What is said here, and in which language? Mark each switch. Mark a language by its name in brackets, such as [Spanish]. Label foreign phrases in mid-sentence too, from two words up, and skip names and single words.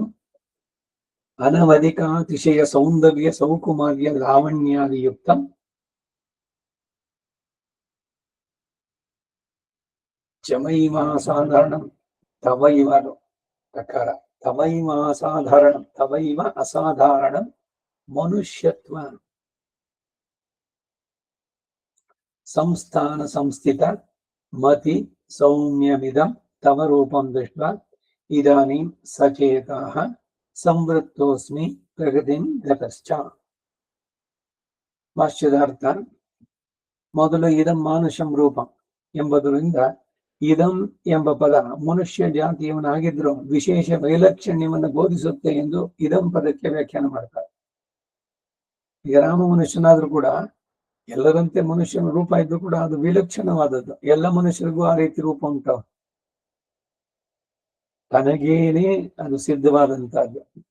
[Sanskrit] ಅನವಧಿಕಾತಿಶಯ ಸೌಂದರ್ಯ ಸೌಕುಮಾರ್ಯ ಲಾವಣ್ಯಾದಿಯುಕ್ತ ಚಮೈವಾಸಾಧಾರಣಂ ತವೈವ ಪ್ರಕಾರ ತವೈವಾಸಾಧಾರಣಂ ತವೈವ ಅಸಾಧಾರಣಂ ಮನುಷ್ಯತ್ವ ಸಂಸ್ಥಾನ ಸಂಸ್ಥಿತ ಮತಿ ಸೌಮ್ಯಮಿದಂ ತವ ರೂಪಂ ದೃಷ್ಟ್ವಾ ಇದಾನೀಂ ಸಚೇತಃ ಸಂವೃತ್ತೋಸ್ಮಿ ಪ್ರಗತಿಂ ಗತಶ್ಚ. [Kannada] ಭಾಷ್ಯದಾರ್ಥ. ಮೊದಲು [Sanskrit] ಇದಂ ಮಾನುಷಂ ರೂಪಂ [Kannada] ಎಂಬುದರಿಂದ ಇದಂ ಎಂಬ ಪದ ಮನುಷ್ಯ ಜಾತಿಯವನಾಗಿದ್ರು ವಿಶೇಷ ವೈಲಕ್ಷಣ್ಯವನ್ನು ಬೋಧಿಸುತ್ತೆ ಎಂದು ಇದಂ ಪದಕ್ಕೆ ವ್ಯಾಖ್ಯಾನ ಮಾಡ್ತಾರೆ. ಈಗ ರಾಮ ಮನುಷ್ಯನಾದ್ರೂ ಕೂಡ ಎಲ್ಲರಂತೆ ಮನುಷ್ಯನ ರೂಪ ಇದ್ರು ಕೂಡ ಅದು ವಿಲಕ್ಷಣವಾದದ್ದು. ಎಲ್ಲ ಮನುಷ್ಯರಿಗೂ ಆ ರೀತಿ ರೂಪ ಉಂಟು, ತನಗೇನೆ ಅದು ಸಿದ್ಧವಾದಂತಹದ್ದು.